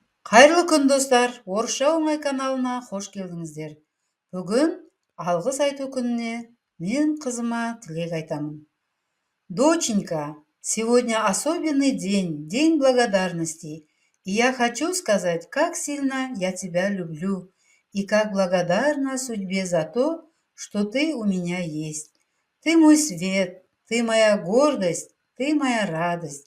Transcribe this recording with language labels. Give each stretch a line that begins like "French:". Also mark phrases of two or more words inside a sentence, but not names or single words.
Kazakh: Қайырлы күн достар, Орысша оңай каналына қош келдіңіздер. Бүгін алғыс айту күніне мен қызыма тілек айтамын.
Russian: Доченька, сегодня особенный день, день благодарности. И я хочу сказать, как сильно я тебя люблю и как благодарна судьбе за то, что ты у меня есть. Ты мой свет, ты моя гордость, ты моя радость.